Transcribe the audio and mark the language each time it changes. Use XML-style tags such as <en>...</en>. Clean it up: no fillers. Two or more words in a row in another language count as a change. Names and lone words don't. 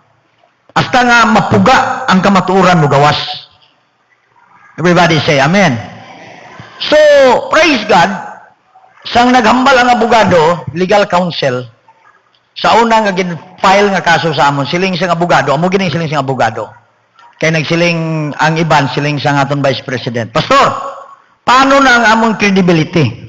<hil>Hasta nga mapuga ang kamaturan mo gawas.</hil> <en>Everybody say amen.</en> <hil>So, praise God, sang naghambal ang abogado,</hil> <en>legal counsel,</en> <hil>sa una nga gin-file nga kaso sa amon, siling siyang abogado, amo gining siling siyang abogado. Kaya nagsiling ang iban, siling sa aton</hil> <en>Vice President.</en> <hil>Pastor, paano na ang amon credibility?</hil>